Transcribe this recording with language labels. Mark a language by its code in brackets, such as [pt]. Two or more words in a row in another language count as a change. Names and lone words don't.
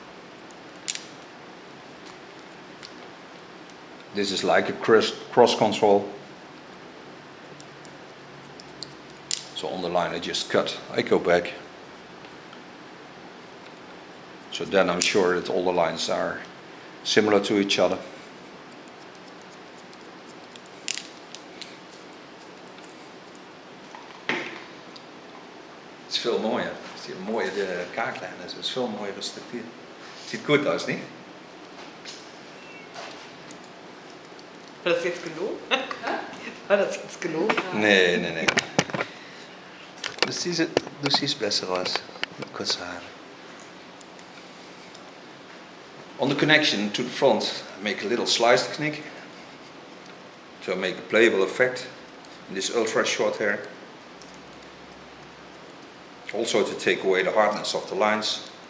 [en] This is like a cross control. So on the line I just cut, I go back. So then I'm sure that all the lines are similar to each other. [nl] Het is veel mooier. Het is een mooie kaaklijn, het is veel mooier structuur. Het ziet goed uit, niet? [de] War das jetzt genug? War das jetzt genug? [nl] Nee, nee, nee. Dus die is besser aus. [de] Kurze Haare. [en] On the connection to the front, I make a little slice technique. So I make a playable effect in this ultra short hair. Also to take away the hardness of the lines.